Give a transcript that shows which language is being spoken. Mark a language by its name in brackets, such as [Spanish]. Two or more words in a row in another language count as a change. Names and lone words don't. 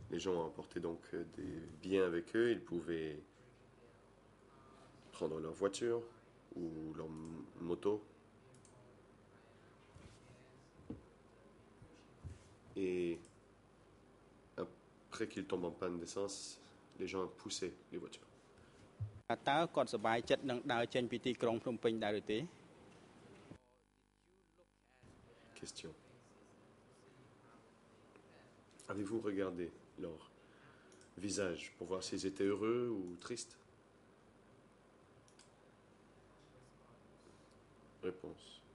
[French] Les gens emportaient donc des biens avec eux. Ils pouvaient prendre leur voiture ou leur moto. Et après qu'ils tombent en panne d'essence, les gens poussaient les voitures. [Khmer] តើគាត់សប្បាយចិត្តនឹងដើរចេញពីទីក្រុងភ្នំពេញដែរឬទេ [French] Question. Avez-vous regardé leur visage pour voir s'ils étaient heureux ou tristes? Réponse.